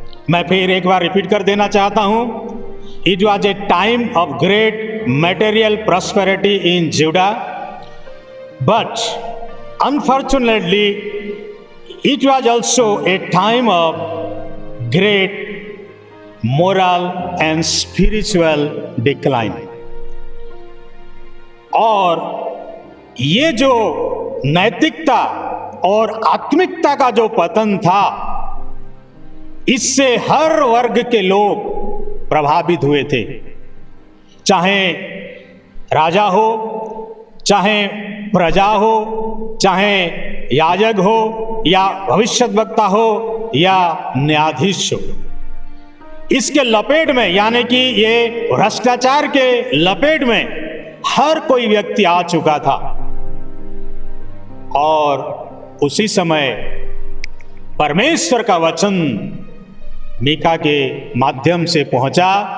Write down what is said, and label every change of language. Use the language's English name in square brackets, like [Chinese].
[Hindi] मैं फिर एक बार रिपीट कर देना चाहता हूं, [English] It was a time of great material prosperity in Judah, but unfortunately it was also a time of great moral and spiritual decline. [Hindi] और ये जो नैतिकता और आत्मिकता का जो पतन था, इससे हर वर्ग के लोग प्रभावित हुए थे। चाहे राजा हो, चाहे प्रजा हो, चाहे याजक हो, या भविष्यद्वक्ता हो, या न्यायाधीश हो। इसके लपेट में, यानी कि ये भ्रष्टाचार के लपेट में हर कोई व्यक्ति आ चुका था। और उसी समय परमेश्वर का वचन मीका के माध्यम से पहुंचा।